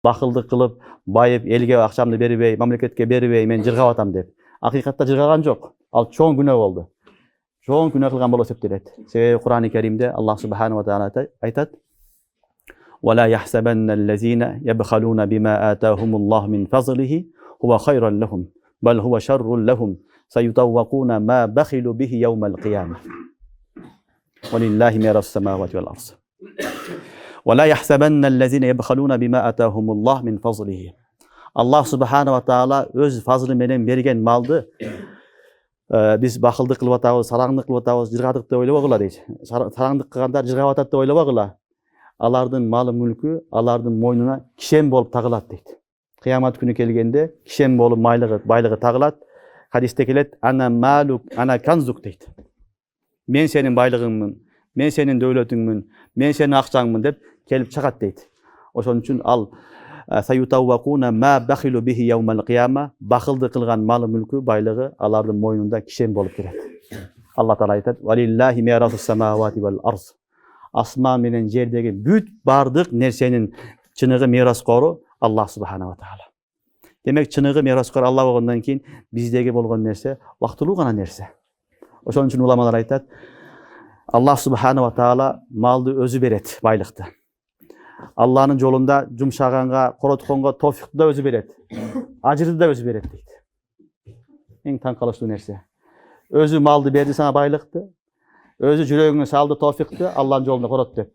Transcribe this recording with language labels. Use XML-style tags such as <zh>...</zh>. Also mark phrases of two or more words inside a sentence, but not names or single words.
<ky>бакылдык кылып, байып, элге акчамды бербей, мамлекетке бербей, мен жыргап атам деп. Акыйкатта жыргаган жок. Ал чоң күнөө болду. Чоң күнөө кылган болуп эсептелет. Себеби Кур'ан-ы Керимде</ky> <ar>الله سبحانه وتعالى айтат: "ولا يحسبن الذين يبخلون بما آتاهم الله من فضله هو خيرا لهم بل هو شر لهم سيطوقون ما بخلوا به يوم القيامة. ولله ميراث السماوات والأرض. ولا يحسبن الذين يبخلون بما آتاهم الله من فضله."</ar> <ky>Аллах</ky> <ar>سبحانه وتعالى</ar> <ky>өз фазлы менен берген малды биз бакылдык кылып атабыз, сараңдык кылып атабыз, жыргадык деп ойлобогула дейт. Сараңдык кылгандар жыргап атат деп ойлобогула. Алардын малы мүлкү алардын мойнуна кишен болуп тагылат дейт. Кыямат күнү келгенде кишен болуп байлыгы тагылат. Хадисте келет:</ky> <ar>"أنا مالك أنا كنزك"</ar> <ky>дейт. Мен сенин байлыгыңмын, мен сенин дөөлөтүңмүн, мен сенин акчаңмын деп келип чыгат дейт. Ошон үчүн ал</ky> <ar>سيطوقون ما بخلوا به يوم القيامة,</ar> <ky>бакылды кылган малы мүлкү байлыгы алардын мойнунда кишен болуп келет. Алла таала айтат:</ky> <ar>"ولله ميراث السماوات والأرض."</ar> <ky>Асман менен жердеги бүт бардык нерсенин чыныгы мираскору Аллах</ky> <ar>سبحانه وتعالى.</ar> <ky>Демек чыныгы мираскор Алла болгондон кийин биздеги болгон нерсе вактылуу гана нерсе. Ошон үчүн уламалар айтат: Аллах</ky> <ar>سبحانه وتعالى</ar> <ky>малды өзү берет, байлыкты. Алланын жолунда жумшаганга, коротконго тофикту да өзү берет. Ажырды да өзү берет дейт. Эң таң калыштуу нерсе. Өзү малды берди сага, байлыкты. Өзү жүрөгүңө салды тофикты, Алланын жолунда корот деп.</ky>